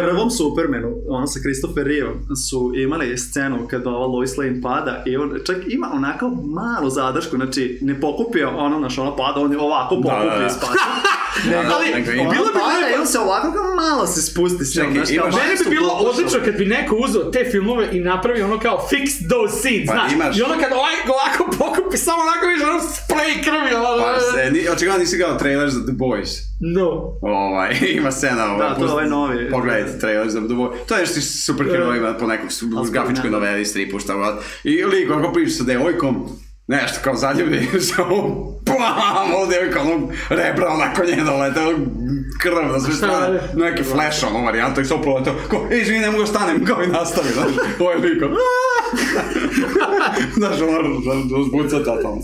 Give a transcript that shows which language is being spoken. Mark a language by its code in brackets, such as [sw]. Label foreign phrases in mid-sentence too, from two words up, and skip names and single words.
[sr] U prvom Supermanu, sa Christopher Reeveom, su imali scenu kad ova Lois Lane pada i on čak ima onako malu zadršku, znači ne pokupio ono pada, on je ovako pokupio i spasi. Ali bilo bi lepo, on se ovako kao malo se spusti. Mene bi bilo odlično kad bi neko uzeo te filmove i napravi ono kao [en] fix those scenes, [sr] znaš. I ono kad ovako pokupi, samo onako viš ono spray krvi. Očigledno nisi gledao trailer za The Boys. No. Ima scena. Da, to je ovaj novi. Pogledajte trailer za The Boys. To je nešto superherojima po nekom grafičkoj noveli, stripu, šta god. I liko, ako priča sa devojkom, nešto kao zaljubi, samo pam, ovo devojka, ono rebra onako nje dolete, krv na sve strane, neki flash, ono varijanta, i sve upravo kao, izvini, ne mogu stanem, kao i nastavi, znaš, ovo je liko, znaš, ono, zbuca totalno.